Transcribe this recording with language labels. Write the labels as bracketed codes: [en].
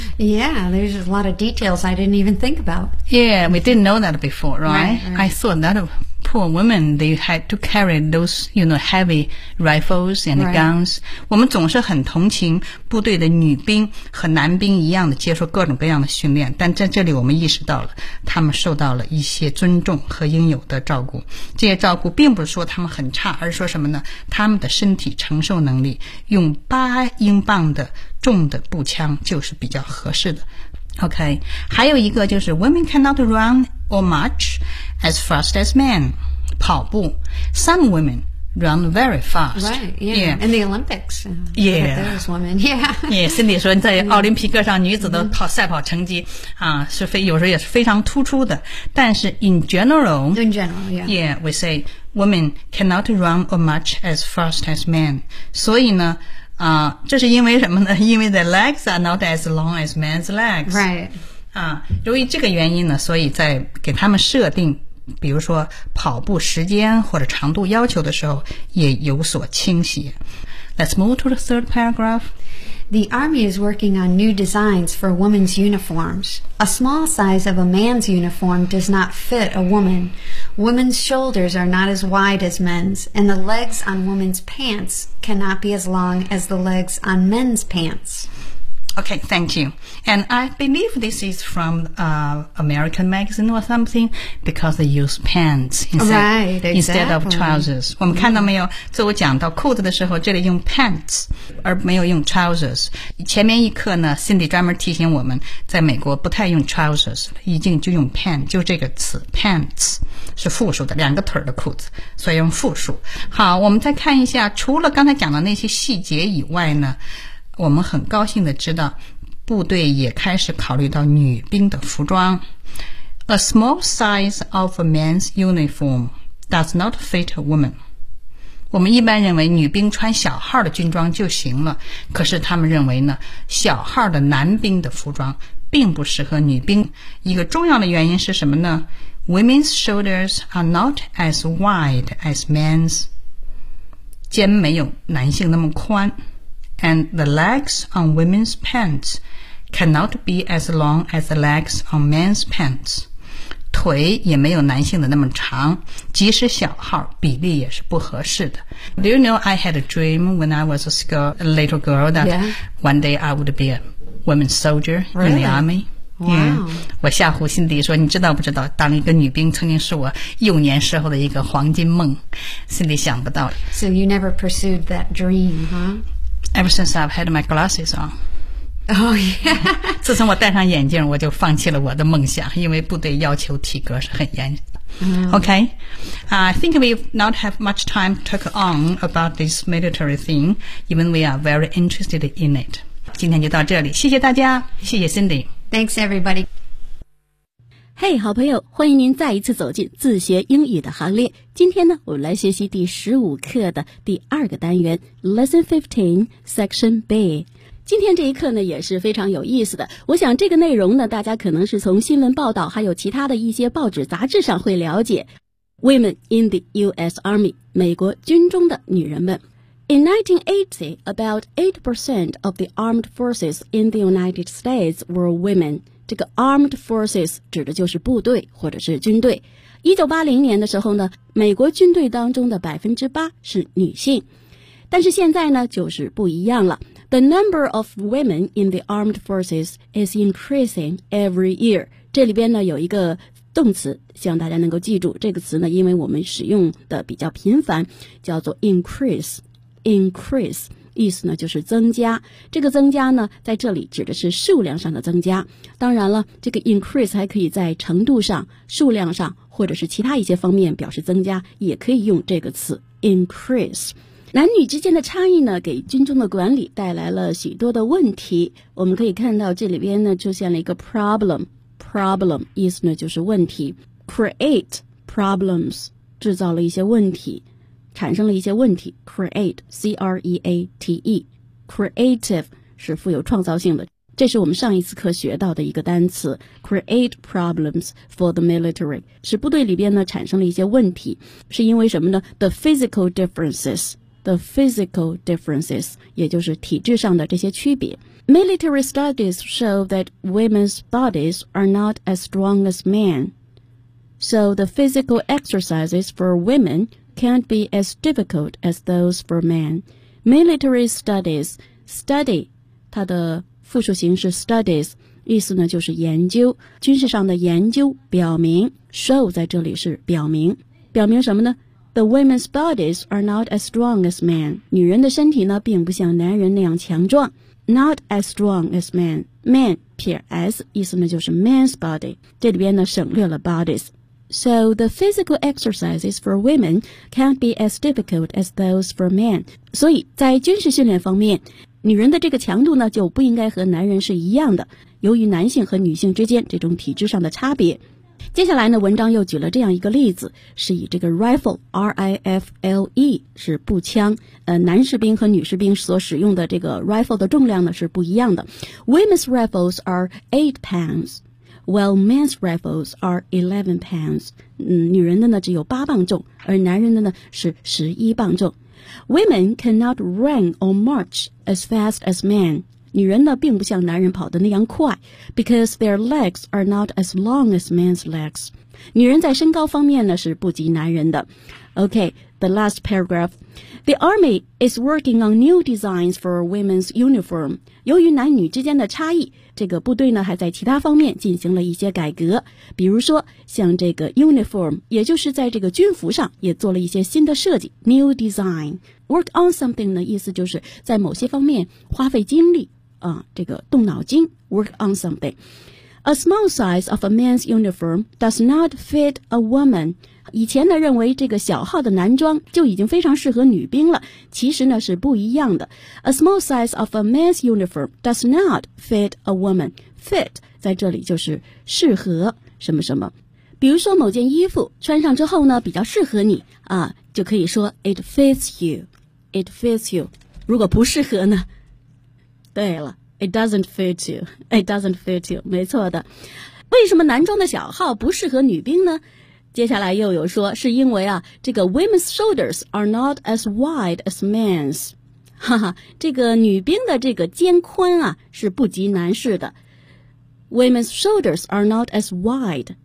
[en] Yeah, there's a lot of details I didn't even think about. Yeah, we didn't know that before, right? Right. I thought that of poor women, they had to carry those, you know, heavy rifles and guns. Right. [zh] 我们总是很同情部队的女兵和男兵一样的接受各种各样的训练，但在这里我们意识到了他们受到了一些尊重和应有的照顾。这些照顾并不是说他们很差，而是说什么呢？他们的身体承受能力用八英镑的重的步枪就是比较合适的。 [en] OK, [zh] 还有一个就是 [en] women cannot run or march as fast as men. [zh] 跑步 [en] Some women run very fast. Right, yeah. In the Olympics. Yeah. Those women, yeah. [zh] Yeah, Cindy 说在奥林匹克上女子的赛跑成绩、啊、是非有时候也是非常突出的。但是 [en] in general, we say women cannot run or march as fast as men. [zh] 所以呢啊，这是因为什么呢？因为 [en] the legs are not as long as men's legs. Right. [zh] 啊，由于这个原因呢，所以在给他们设定，比如说跑步时间或者长度要求的时候，也有所倾斜。 [en] Let's move to the third paragraph. The Army is working on new designs for women's uniforms. A small size of a man's uniform does not fit a woman. Women's shoulders are not as wide as men's, and the legs on women's pants cannot be as long as the legs on men's pants. Okay, thank you. And I believe this is from American magazine or something, because they use pants instead of trousers. [zh] 我们看到没有，作为讲到裤子的时候，这里用 pants 而没有用 trousers。前面一课呢， Cindy 专门提醒我们，在美国不太用 trousers， 一定就用 pants， 就这个词 pants 是复数的，两个腿的裤子，所以用复数。好，我们再看一下，除了刚才讲的那些细节以外呢，我们很高兴的知道部队也开始考虑到女兵的服装。 [en] A small size of a man's uniform does not fit a woman. [zh] 我们一般认为女兵穿小号的军装就行了，可是他们认为呢，小号的男兵的服装并不适合女兵。一个重要的原因是什么呢？ [en] Women's shoulders are not as wide as men's. [zh] 肩没有男性那么宽。 [en] And the legs on women's pants cannot be as long as the legs on men's pants. [zh] 腿也没有男性的那么长，即使小号，比例也是不合适的。 [en] Do you know I had a dream when I was a little girl that、 yeah. one day I would be a woman soldier、 really? in the army? Wow. Yeah. [zh] 我吓唬辛迪说，你知道不知道，当一个女兵曾经是我幼年时候的一个黄金梦。辛迪想不到。 [en] So you never pursued that dream, huh? Ever since I've had my glasses on. Oh, yeah. [zh] 自从我戴上眼镜，我就放弃了我的梦想，因为部队要求体格是很严的。 [en] Okay. I think we not have much time to talk on about this military thing, even we are very interested in it. [zh] 今天就到这里，谢谢大家，谢谢 Cindy. [en] Thanks, everybody. [zh] Hey, 好朋友，欢迎您再一次走进自学英语的行列。今天呢，我们来学习第15课的第二个单元 Lesson 15, Section B。今天这一课呢也是非常有意思的，我想这个内容呢大家可能是从新闻报道还有其他的一些报纸杂志上会了解。 [en] Women in the US Army, [zh] 美国军中的女人们。 [en] In 1980, about 8% of the armed forces in the United States were women. [zh] 这个 armed forces 指的就是部队或者是军队。 1980年的时候呢，美国军队当中的 8% 是女性。但是现在呢，就是不一样了。 [en] The number of women in the armed forces is increasing every year. [zh] 这里边呢有一个动词，希望大家能够记住这个词呢，因为我们使用的比较频繁，叫做 increase。 increase。意思呢就是增加，这个增加呢在这里指的是数量上的增加，当然了这个 increase 还可以在程度上、数量上或者是其他一些方面表示增加，也可以用这个词 increase。男女之间的差异呢给军中的管理带来了许多的问题，我们可以看到这里边呢出现了一个 problem 意思呢就是问题， create problems 制造了一些问题，产生了一些问题， create, C-R-E-A-T-E, creative 是富有创造性的，这是我们上一次课学到的一个单词， [en] create problems for the military, [zh] 是部队里边呢产生了一些问题，是因为什么呢？ [en] The physical differences, [zh] 也就是体制上的这些区别。 [en] Military studies show that women's bodies are not as strong as men, so the physical exercises for womencan't be as difficult as those for men. [zh] Military studies, study, 它的复数形式 studies, 意思呢就是研究，军事上的研究表明， show 在这里是表明。表明什么呢？ [en] The women's bodies are not as strong as men. [zh] 女人的身体呢并不像男人那样强壮。 [en] Not as strong as men. [zh] Man, 撇 s, 意思呢就是 man's body. 这里边呢省略了 bodies. [en] So the physical exercises for women can't be as difficult as those for men. [zh] 所以在军事训练方面，女人的这个强度呢就不应该和男人是一样的，由于男性和女性之间这种体质上的差别。接下来呢，文章又举了这样一个例子，是以这个 rifle, R-I-F-L-E, 是步枪，男士兵和女士兵所使用的这个 rifle 的重量呢是不一样的。 [en] Women's rifles are 8 pounds. While men's rifles are 11 pounds, [zh] 女人的呢只有8磅重，而男人的呢是11磅重。 [en] Women cannot run or march as fast as men, [zh] 女人呢并不像男人跑得那样快 [en] because their legs are not as long as men's legs. [zh] 女人在身高方面呢是不及男人的。 [en] Okay, the last paragraph. The army is working on new designs for women's uniform. [zh] 由于男女之间的差异，这个部队呢还在其他方面进行了一些改革。比如说像这个 uniform, 也就是在这个军服上也做了一些新的设计 ,new design。 Work on something 的意思就是在某些方面花费精力啊，这个动脑筋 ,work on something。 [en] A small size of a man's uniform does not fit a woman. [zh] 以前呢认为这个小号的男装就已经非常适合女兵了，其实呢是不一样的。 [en] A small size of a man's uniform does not fit a woman. [zh] Fit 在这里就是适合什么什么。比如说某件衣服穿上之后呢比较适合你啊，就可以说 it fits you. [en] It fits you. [zh] 如果不适合呢，对了。 [en] It doesn't fit you. It doesn't fit you. [zh] 没错的。为什么男装的小号不适合女兵呢？接下来又有说，是因为啊，这个 [en] women's shoulders are not as wide as men's. [zh] 哈哈，这个女兵的这个肩宽啊，是不及男士的。 [en] Women's shoulders are not as wide.